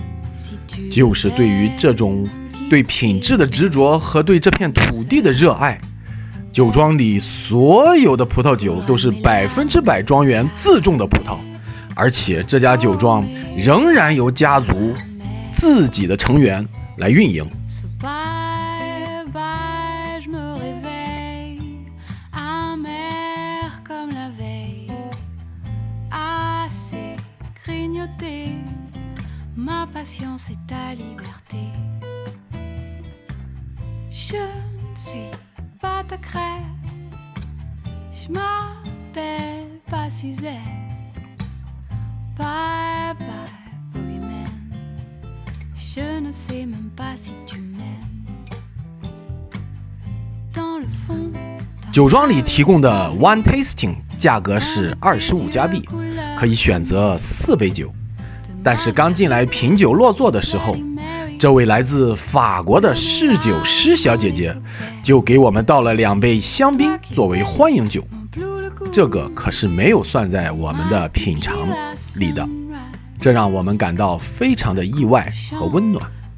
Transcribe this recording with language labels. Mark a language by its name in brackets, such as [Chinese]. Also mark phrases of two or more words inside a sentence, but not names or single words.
[Chinese] 就是对于这种对品质的执着和对这片土地的热爱，酒庄里所有的葡萄酒都是100%庄园自种的葡萄，而且这家酒庄仍然由家族自己的成员来运营。 [French] Ma patience est ta liberté. Je ne suis pas ta crème, je m'appelle pas Suzette. [English] Bye bye, boogeyman, [French] je ne sais même pas si tu m'aimes. Dans le fond, [Chinese] 酒庄里提供的 [English] One Tasting [Chinese] 价格是25加币，可以选择4杯酒。但是刚进来品酒落座的时候，这位来自法国的侍酒师小姐姐就给我们倒了2杯香槟作为欢迎酒，这个可是没有算在我们的品尝里的，这让我们感到非常的意外和温暖。